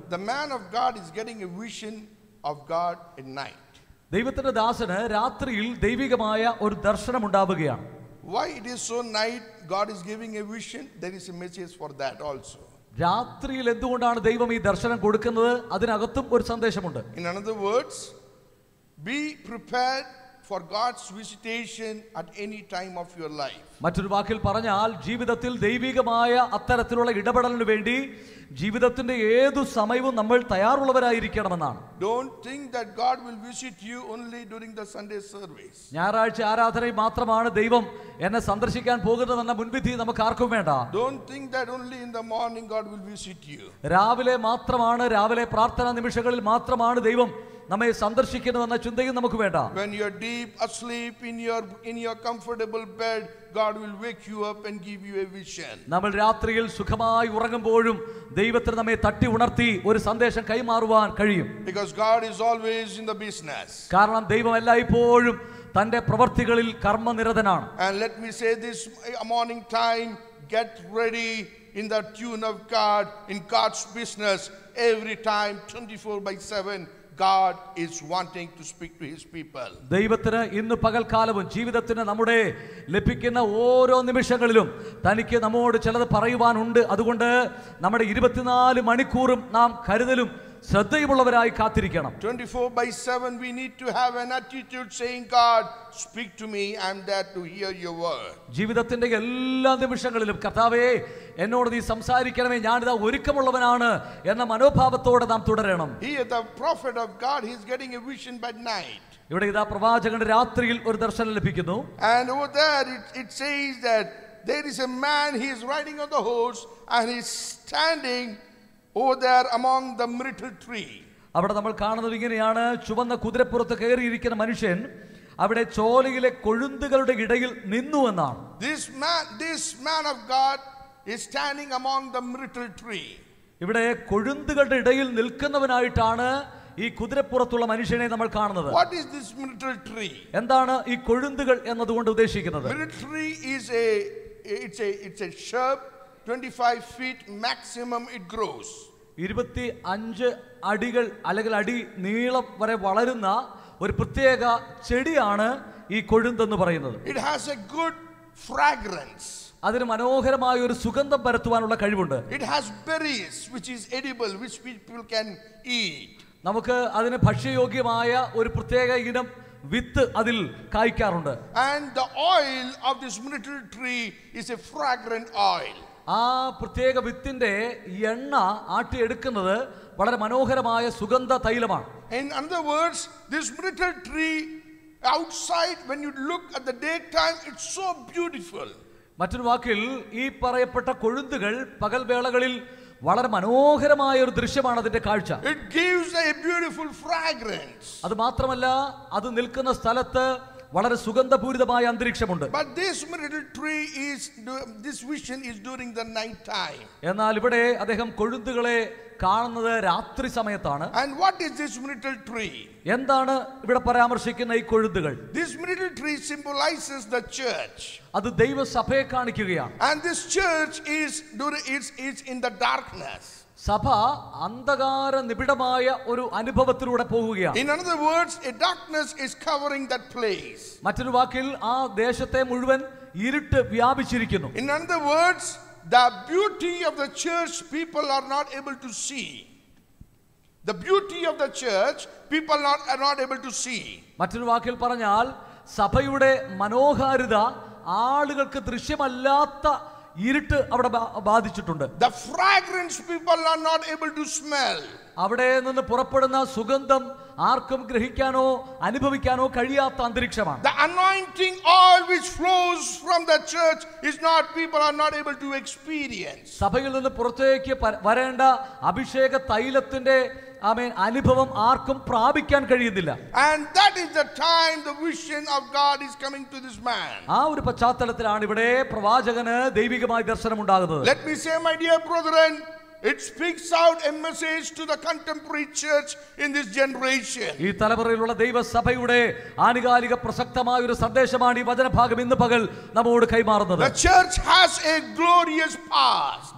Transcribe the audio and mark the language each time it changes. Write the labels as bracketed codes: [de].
[en] The man of God is getting a vision of God at night. [ml] ദൈവത്തിന്റെ ദാസന് രാത്രിയിൽ ദൈവികമായ ഒരു ദർശനം ഉണ്ടാവുകയാണ്. [en] Why it is so night God is giving a vision? There is a message for that also. [ml] രാത്രിയിൽ എന്തുകൊണ്ടാണ് ദൈവം ഈ ദർശനം കൊടുക്കുന്നത്? അതിനകത്തും ഒരു സന്ദേശമുണ്ട്. [en] In another words, be prepared for God's visitation at any time of your life. [ml] മറ്റൊരു വാക്കിൽ പറഞ്ഞാൽ ജീവിതത്തിൽ ദൈവികമായ അത്തരത്തിലുള്ള ഇടപെടലിന് വേണ്ടി ജീവിതത്തിന്റെ ഏതു സമയവും നമ്മൾ തയ്യാറുള്ളവരായിരിക്കണമെന്നാണ്. [en] Don't think that God will visit you only during the Sunday service. [ml] ഞായറാഴ്ച ആരാധനയിൽ മാത്രമാണ് ദൈവം എന്നെ സന്ദർശിക്കാൻ പോകുന്നതെന്ന മുൻവിധി നമുക്ക് ആർക്കും വേണ്ട. [en] Don't think that only in the morning God will visit you. [ml] രാവിലെ പ്രാർത്ഥനാ നിമിഷങ്ങളിൽ മാത്രമാണ് ദൈവം നമ്മെ സന്ദർശിക്കുന്നതെന്ന ചിന്തയും നമുക്ക് വേണ്ട. [en] When you are deep asleep in your comfortable bed, God will wake you up and give you a vision. [ml] നമ്മൾ രാത്രിയിൽ സുഖമായി ഉറങ്ങുമ്പോഴും ദൈവത്തിന് നമ്മെ തട്ടി ഉണർത്തി ഒരു സന്ദേശം കൈമാറുവാൻ കഴിയും. [en] Because God is always in the business. [ml] കാരണം ദൈവം എല്ലായ്പ്പോഴും തന്റെ പ്രവർത്തികളിൽ കർമ്മനിരതനാണ്. [en] And let me say this morning time, get ready in the tune of God, in God's business, every time, 24/7. God is wanting to speak to his people. [ml] ദൈവത്തിന് ഇന്ന് പകൽക്കാലവും ജീവിതത്തിന് നമ്മുടെ ലഭിക്കുന്ന ഓരോ നിമിഷങ്ങളിലും തനിക്ക് നമ്മോട് ചിലത് പറയുവാനുണ്ട്. അതുകൊണ്ട് നമ്മുടെ 24 മണിക്കൂറും നാം കരുതലും ശ്രദ്ധയുമുള്ളവരായി കാത്തിരിക്കണം. [en] 24/7 we need to have an attitude saying, God, speak to me, I'm there to hear your word. [ml] ജീവിതത്തിന്റെ എല്ലാ നിമിഷങ്ങളിലും കർത്താവേ എന്നോട് നീ സംസാരിക്കണമേ, ഞാനിതാ ഒരുക്കമുള്ളവനാണ് എന്ന മനോഭാവത്തോടെ നാം തുടരണം. [en] Here the prophet of God, he's getting a vision by night. [ml] ഇവിടെ ഇതാ പ്രവാചകന്റെ രാത്രിയിൽ ഒരു ദർശനം ലഭിക്കുന്നു. [en] And over there it says that there is a man, he is riding on the horse and he's standing over there among the myrtle tree. [ml] അവിടെ നമ്മൾ കാണുന്നത് ഇങ്ങനെയാണ്, ചുവന്ന കുതിരപ്പുറത്ത് കയറിയിരിക്കുന്ന മനുഷ്യൻ അവിടെ ചോലയിലെ കൊഴുന്തുകളുടെ ഇടയിൽ നിന്നു എന്നാണ്. [en] This man of God is standing among the myrtle tree. [ml] ഇവിടെ കൊഴുന്തുകളുടെ ഇടയിൽ നിൽക്കുന്നവനായിട്ടാണ് ഈ കുതിരപ്പുറത്തുള്ള മനുഷ്യനെ നമ്മൾ കാണുന്നത്. [en] What is this myrtle tree? [ml] എന്താണ് ഈ കൊഴുന്തുകൾ എന്നതുകൊണ്ട് ഉദ്ദേശിക്കുന്നത്? [en] Myrtle tree is it's a shrub, 25 feet maximum it grows. [ml] 25 അടികൾ അല്ലെങ്കിൽ അടി നീളം വരെ വളരുന്ന ഒരു പ്രത്യേക ചെടിയാണ് ഈ കൊഴുന്തെന്ന് പറയുന്നത്. [en] It has a good fragrance. [ml] അതിന് മനോഹരമായ ഒരു സുഗന്ധം പരത്തുവാനുള്ള കഴിവുണ്ട്. [en] It has berries which is edible, which people can eat. [ml] നമുക്ക് അതിന് ഭക്ഷ്യയോഗ്യമായ ഒരു പ്രത്യേക ഇനം വിത്ത് അതിൽ കായ്ക്കാറുണ്ട്. [en] And the oil of this myrtle tree is a fragrant oil. [ml] ആ പ്രത്യേക വിത്തിന്റെ എണ്ണ ആട്ടിയെടുക്കുന്നത് വളരെ മനോഹരമായ സുഗന്ധ തൈലമാണ്. [en] In other words, this myrtle tree outside, when you look at the daytime, it's so beautiful. [ml] മറ്റൊരു വാക്കിൽ ഈ പറയപ്പെട്ട കൊഴുന്തുകൾ പകൽവേളകളിൽ വളരെ മനോഹരമായ ഒരു ദൃശ്യമാണ് അതിന്റെ കാഴ്ച. [en] It gives a beautiful fragrance. [ml] അത് മാത്രമല്ല അത് നിൽക്കുന്ന സ്ഥലത്ത് വളരെ സുഗന്ധപൂരിതമായ അന്തരീക്ഷമുണ്ട്. [en] But this myrtle tree this vision is during the night time. [ml] എന്നാൽ ഇവിടെ അദ്ദേഹം കൊഴുന്തുകളെ കാണുന്നത് രാത്രി സമയത്താണ്. [en] And what is this myrtle tree? [ml] എന്താണ് ഇവിടെ പരാമർശിക്കുന്ന ഈ കൊഴുന്തുകൾ? [en] This myrtle tree symbolizes the church. [ml] അത് ദൈവസഭയെ കാണിക്കുകയാണ്. [en] And this church is in the darkness. [ml] സഭ അന്ധകാര നിബിഡമായ ഒരു അനുഭവത്തിലൂടെ പോവുകയാണ്. [en] In other words, a darkness is covering that place. [ml] മറ്റൊരു വാക്കിൽ ആ ദേശത്തെ മുഴുവൻ ഇരുട്ട് വ്യാപിച്ചിരിക്കുന്നു. [en] In other words, the beauty of the church people are not able to see. The beauty of the church people are not able to see. [ml] മറ്റൊരു വാക്കിൽ പറഞ്ഞാൽ സഭയുടെ മനോഹാരിത ആളുകൾക്ക് ദൃശ്യമല്ലാത്ത ഇരുട്ട് അവിടെ ബാധിച്ചിട്ടുണ്ട്. [en] The fragrance people are not able to smell. [ml] അവിടെ നിന്ന് പുറപ്പെടുന്ന സുഗന്ധം ആർക്കും ഗ്രഹിക്കാനോ അനുഭവിക്കാനോ കഴിയാത്ത അന്തരീക്ഷമാണ്. [en] The anointing oil which flows from the church is not, people are not able to experience. [ml] സഭയിൽ നിന്ന് പുറത്തേക്ക് വരേണ്ട അഭിഷേക തൈലത്തിന്റെ അനുഭവം ആർക്കും പ്രാപിക്കാൻ കഴിയുന്നില്ല. [en] And that is the time the vision of God is coming to this man. [ml] ആ ഒരു പശ്ചാത്തലത്തിലാണ് ഇവിടെ പ്രവാചകന് ദൈവികമായ ദർശനം ഉണ്ടാകുന്നത്. [en] Let me say, my dear brethren, it speaks out a message to the contemporary church in this generation. [ml] ഈ തലമുറയിലുള്ള ദൈവസഭയുടെ ആനുകാലിക പ്രസക്തമായ ഒരു സന്ദേശമാണ് ഈ വചനഭാഗം ഇന്ന് പകൽ നമ്മോട് കൈമാറുന്നത്. [en] The church has a glorious past.